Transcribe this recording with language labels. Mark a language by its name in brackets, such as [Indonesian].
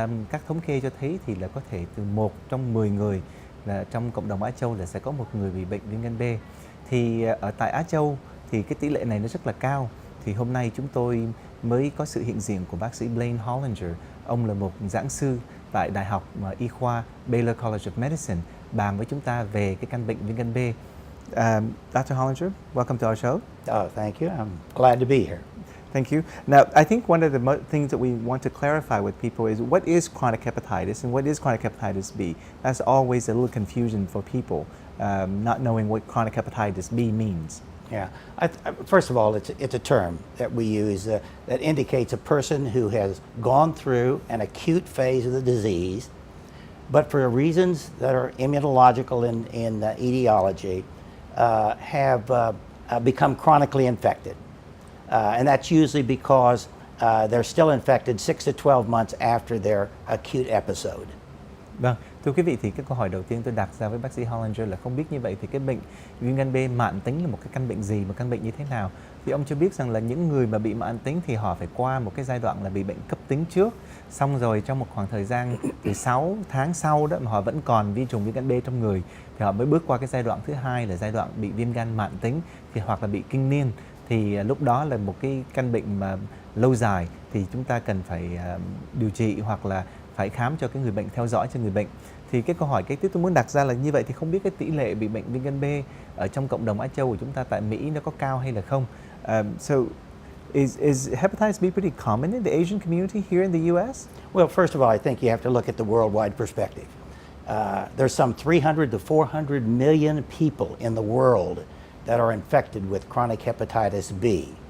[Vietnamese] Các thống kê cho thấy thì là có thể từ 1 trong 10 người là trong cộng đồng Á Châu là sẽ có một người bị bệnh viêm gan B. Thì ở tại Á Châu thì cái tỷ lệ này nó rất là cao. Thì hôm nay chúng tôi mới có sự hiện diện của bác sĩ Blaine Hollinger. Ông là một giảng sư tại Đại học Y khoa [English] Baylor College of Medicine, [Vietnamese] bàn với chúng ta về cái căn bệnh viêm gan B. [English] Dr. Hollinger, welcome to our show. Oh, thank you. I'm glad to be here. Thank you. Now, I think one of the things that we want to clarify with people is what is chronic hepatitis and what is chronic hepatitis B. That's always a little confusion for people, not knowing what chronic hepatitis B means. Yeah. First of all, it's a term that we use that indicates a person who has gone through an acute phase of the disease, but for reasons that are immunological in etiology, have become chronically infected. And that's usually because they're still infected 6 to 12 months after their acute episode. [Vietnamese] Vâng, thưa quý vị, thì cái câu hỏi đầu tiên tôi đặt ra với bác sĩ Hollinger là không biết như vậy thì cái bệnh viêm gan B mãn tính là một cái căn bệnh gì, một căn bệnh như thế nào? Thì ông cho biết rằng là những người mà bị mãn tính thì họ phải qua một cái giai đoạn là bị bệnh cấp tính trước, xong rồi trong một khoảng thời gian từ 6 tháng sau đó mà họ vẫn còn vi trùng viêm gan B trong người thì họ mới bước qua cái giai đoạn thứ hai là giai đoạn bị viêm gan mãn tính thì hoặc là bị kinh niên. Thì lúc đó là một cái căn bệnh mà lâu dài thì chúng ta cần phải điều trị hoặc là phải khám cho cái người bệnh, theo dõi cho người bệnh. Thì cái câu hỏi kế tiếp tôi muốn đặt ra là như vậy thì không biết cái tỷ lệ bị bệnh viêm gan B ở trong cộng đồng Á Châu của chúng ta tại Mỹ nó có cao hay là không? [English] So is hepatitis B pretty common in the Asian community here in the US? Well, first of all, I think you have to look at the worldwide perspective. There's some 300 to 400 million people in the world that are infected with chronic hepatitis B.